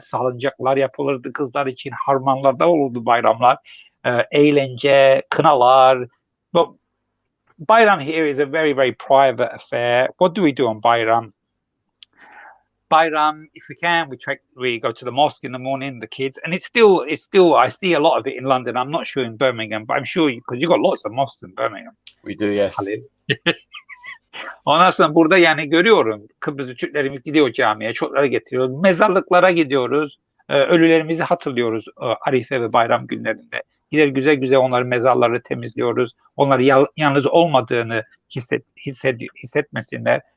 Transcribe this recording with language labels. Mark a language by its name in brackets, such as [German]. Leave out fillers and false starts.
[Turkish] Salıncaklar yapılırdı kızlar için, harmanlarda olurdu bayramlar, eğlence, kınalar. [English] But bayram here is a very, very private affair. What do we do on bayram? Bayram, if we can, we go to the mosque in the morning, the kids, and it's still I see a lot of it in London. I'm not sure in Birmingham, but I'm sure because you've got lots of mosques in Birmingham. We do, yes. [Turkish] Ondan sonra burada yani görüyorum, Kıbrıs Türklerimiz gidiyor camiye, çocukları getiriyoruz, mezarlıklara gidiyoruz, ölülerimizi hatırlıyoruz Arife ve bayram günlerinde. Gider güzel güzel onların mezarları temizliyoruz, onları yalnız olmadığını hissetmesinler.